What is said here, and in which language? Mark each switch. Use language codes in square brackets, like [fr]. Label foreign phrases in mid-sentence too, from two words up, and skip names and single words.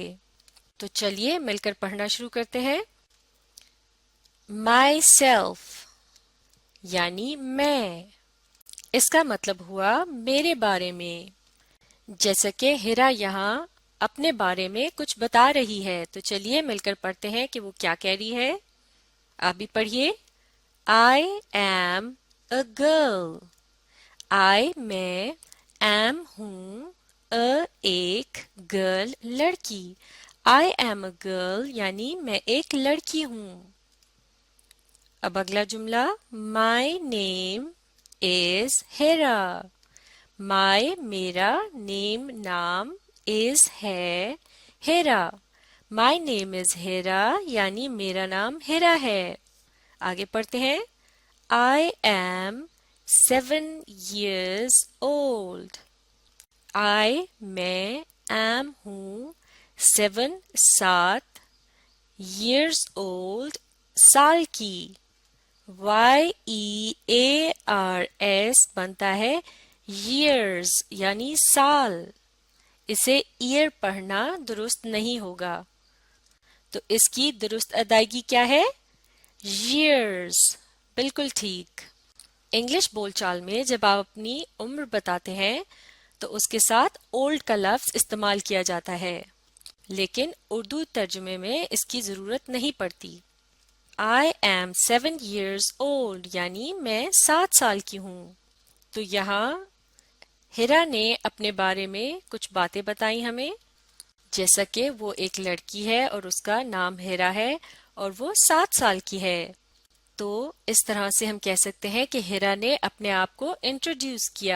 [ur] تو چلیے مل کر پڑھنا شروع کرتے ہیں. [en] my self [ur] یعنی میں، اس کا مطلب ہوا میرے بارے میں. جیسے کہ حرا یہاں اپنے بارے میں کچھ بتا رہی ہے، تو چلیے مل کر پڑھتے ہیں کہ وہ کیا کہہ رہی ہے. آپ بھی پڑھیے. [en] I am a girl. I मैं am हूँ, a एक girl लड़की। I am a girl [ur] یعنی میں ایک لڑکی ہوں. اب اگلا جملہ, [en] My name is Hira. My मेरा, name नाम, is है, Hira. My name is Hira [ur] یعنی میرا نام حرا ہے. آگے پڑھتے ہیں. [en] I am 7 years old. I मैं am हूँ, 7 सात, years old [ur] سال کی. YEARS بنتا ہے years یعنی سال. اسے ایئر پڑھنا درست نہیں ہوگا، تو اس کی درست ادائیگی کیا ہے? years। بالکل ٹھیک. انگلش بول چال میں جب آپ اپنی عمر بتاتے ہیں تو اس کے ساتھ اولڈ کا لفظ استعمال کیا جاتا ہے، لیکن اردو ترجمے میں اس کی ضرورت نہیں پڑتی. [en] I am 7 years old [ur] یعنی میں 7 سال کی ہوں. تو یہاں حرا نے اپنے بارے میں کچھ باتیں بتائی ہمیں، جیسا کہ وہ ایک لڑکی ہے اور اس کا نام حرا ہے اور وہ 7 سال کی ہے. تو اس طرح سے ہم کہہ سکتے ہیں کہ حرا نے اپنے آپ کو انٹروڈیوس کیا.